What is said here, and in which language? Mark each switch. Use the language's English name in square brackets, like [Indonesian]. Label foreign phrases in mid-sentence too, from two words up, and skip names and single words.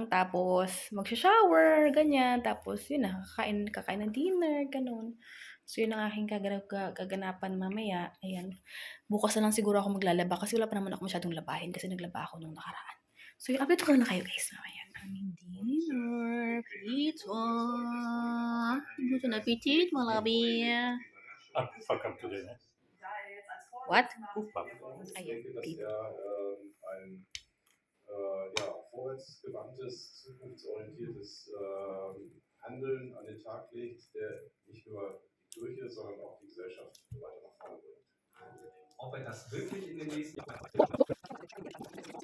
[Filipino] Tapos, mag-shower, ganyan. Tapos, yun na, kakain ng dinner, ganun. So, yun ang aking kaganapan mamaya. Ayan. Bukas na lang siguro ako maglalaba kasi wala pa naman ako masyadong labahin kasi naglaba ako nung nakaraan. So, yung update ko na kayo, guys, mamaya. Aming dinner, [German] pizza. Guten Appetit, malabi. [English] Welcome to dinner. What? Kuchbab. [German] Ich denke, dass er ein vorwärtsgewandtes, zukunftsorientiertes Handeln an den Tag legt, der nicht nur die Kirche, sondern auch die Gesellschaft weiter nach vorne bringt. Ob er das wirklich in den nächsten Jahren